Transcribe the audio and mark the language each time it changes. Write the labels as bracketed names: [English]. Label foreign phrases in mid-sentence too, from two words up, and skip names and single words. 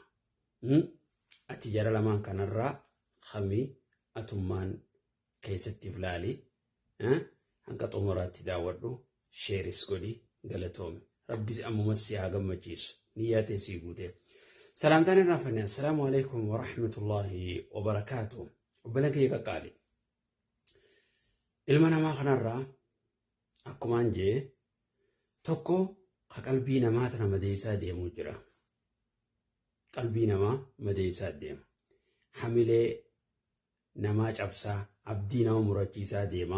[Oromo] Ati jara lamaan kanarraa hamii atummaan keessatti ilaali. Hanga xumuraatti daawwadhu. Sheeris godhi galatoome. Rabbi ammumas si haa gammachiisu. Niyyaa teessii guutee. Salaamtaan irraa fannee [Arabic] السلام عليكم و رحمة الله و بركاته. [Oromo] Obboleen kiyya qaqqaali. Ilma namaa kanarraa akkumaan jee tokko ka qalbii namaa tana madeessaa deemuu jira. Qalbii namaa madeessaa deema. Hamilee namaa cabsaa, abdii nama murachiisaa deema.